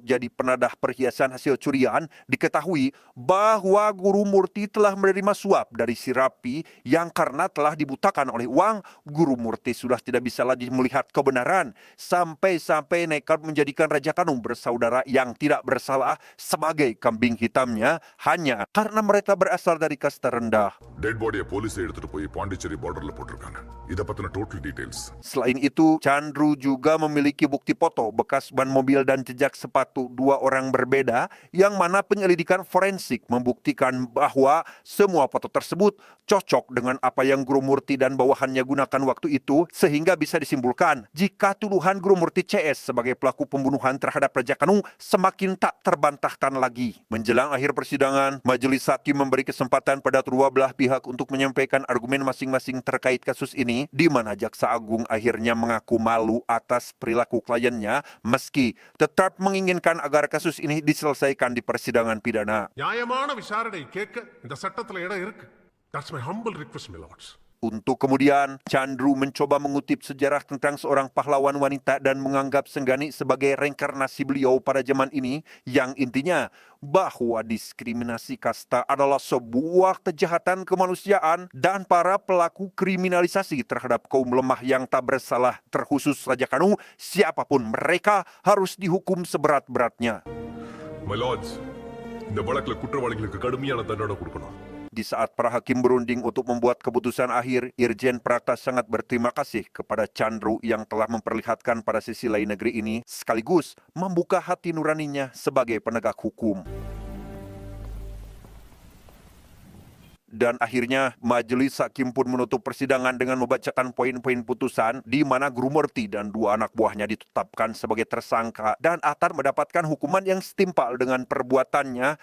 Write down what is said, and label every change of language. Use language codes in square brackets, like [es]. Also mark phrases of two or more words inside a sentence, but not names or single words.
[id] jadi penadah perhiasan hasil curian, diketahui bahwa Guru Murti telah menerima suap dari si Rapi yang karena telah dibutakan oleh uang, Guru Murti sudah tidak bisa lagi melihat kebenaran sampai-sampai nekat menjadikan Raja Kanu bersaudara yang tidak bersalah sebagai kambing hitamnya hanya karena mereka berasal dari kasta rendah. [en] dead body-ஐ police [ta] எடுத்துட்டு போய் பாண்டிச்சேரி பார்டர்ல போட்டிருக்காங்க. இத பத்தின [en] total details. [id] Selain itu, Chandru juga memiliki bukti foto bekas ban mobil dan jejak sepatu dua orang berbeda yang mana penyelidikan forensik membuktikan bahwa semua foto tersebut cocok dengan apa yang Guru Murti dan bawahannya gunakan waktu itu sehingga bisa disimpulkan jika tuduhan Guru Murti CS sebagai pelaku pembunuhan terhadap Raja Kanu semakin tak terbantahkan lagi. Menjelang akhir persidangan, majelis hakim memberi kesempatan pada kedua belah pihak untuk menyampaikan argumen masing-masing terkait kasus ini, di mana Jaksa Agung akhirnya mengaku malu atas perilaku kliennya meski tetap menginginkan agar kasus ini diselesaikan di persidangan pidana. [ta] நியாயமான விசாரணை கேட்க இந்த சட்டத்துல இடம் இருக்கு. [en] That's my humble request, my lords. [id] Untuk kemudian, Chandru mencoba mengutip sejarah tentang seorang pahlawan wanita dan menganggap Senggani sebagai reinkarnasi beliau pada zaman ini, yang intinya bahwa diskriminasi kasta adalah sebuah kejahatan kemanusiaan dan para pelaku kriminalisasi terhadap kaum lemah yang tak bersalah, terkhusus Raja Kanu, siapapun mereka harus dihukum seberat-beratnya. [en] My lords, [ta] இந்த வழக்குல குற்றவாளிகளுக்கு கடுமையான தண்டனை கொடுக்கணும். [id] Di saat para hakim berunding untuk membuat keputusan akhir, Irjen Prakas sangat berterima kasih kepada Chandru yang telah memperlihatkan pada sisi lain negeri ini, sekaligus membuka hati nuraninya sebagai penegak hukum. Dan akhirnya majelis hakim pun menutup persidangan dengan membacakan poin-poin putusan di mana Guru Murti dan dua anak buahnya ditetapkan sebagai tersangka dan akan mendapatkan hukuman yang setimpal dengan perbuatannya.